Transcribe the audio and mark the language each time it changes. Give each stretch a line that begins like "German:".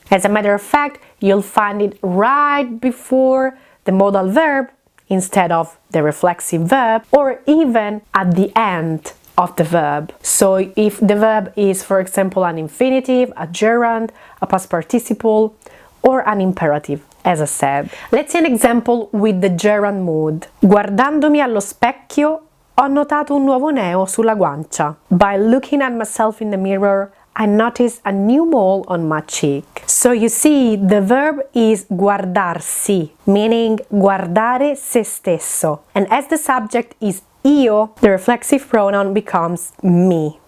English: As a matter of fact, you'll find it right before the modal verb instead of the reflexive verb, or even at the end of the verb. So if the verb is, for example, an infinitive, a gerund, a past participle, or an imperative, as I said. Let's see an example with the gerund mood.
Italian: Guardandomi allo specchio, ho notato un nuovo neo sulla guancia.
English: By looking at myself in the mirror, I noticed a new mole on my cheek. So you see, the verb is guardarsi, meaning guardare se stesso. And as the subject is io, the reflexive pronoun becomes mi.